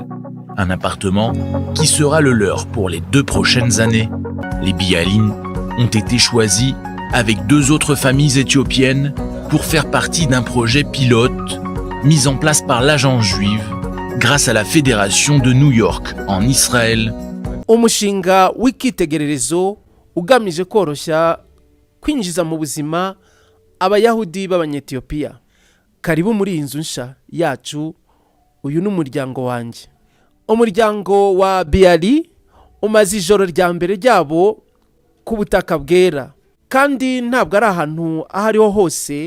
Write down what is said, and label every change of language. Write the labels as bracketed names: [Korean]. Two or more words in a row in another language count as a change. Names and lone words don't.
[French] Un appartement qui sera le leur pour les 2 prochaines années. Les Biailin ont été choisis avec 2 autres familles éthiopiennes pour faire partie d'un projet pilote mis en place par l'agence juive grâce à la Fédération de New York en Israël. [Kinyarwanda] umushinga w'ikitegererezo ugamije koroshya kwinjiza mu buzima abayahudi b'abanyetiyopiya. Karibu muri iyi nzu nsha yacu. Uyu ni umuryango wanjye. Umuryango wa Biali umaze ijoro rya mbere ryabo ku butaka bwera, kandi ntabwo ari ahantu aho ariho hose.